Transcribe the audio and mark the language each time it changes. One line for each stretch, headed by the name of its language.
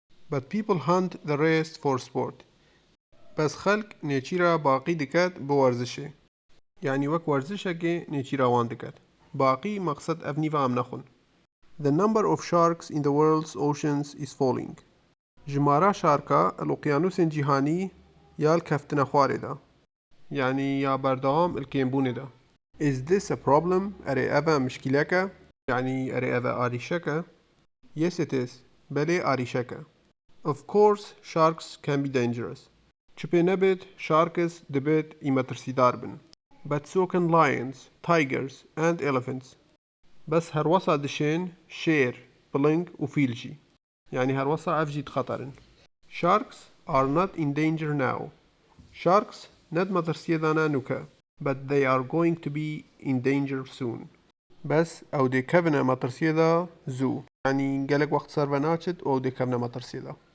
English: But people hunt the rest for sport.
Kurdish: Bes xelk nêçîra baqî diket bi werzişê. Yani wek werzişekê nêçîra wan diket. Baqî maqsed ev nîva em nexwin.
English: The number of sharks in the world's oceans is falling.
Kurdish: Jimara şarka el okyanusên cîhanî ya li keftina xwarê de. Yani ya berdewam il kêmbûnê de.
English: Is this a problem?
Kurdish: Erê ev e mişkîlek e? Yani erê ev e arîşek e?
English: Yes it is.
Kurdish: Belê arîşek e.
English: Of course sharks can be dangerous.
Kurdish: Çipê nebit sharks dibit îmetirsîdar bin.
English: But so can lions, tigers and elephants.
Kurdish: Bes her wesa dişên şêr, piling û fîl jî. Yani her wesa ev jî dixeterin.
English: Sharks are not in danger now.
Kurdish: Sharks ned metirsiyê de ne nûke,
English: but they are going to be in danger soon.
Kurdish: Bes ew dê kevine metirsiyê de zû. Yani gelek wext ser ve naçit û ew dê kevine metirsiyê de.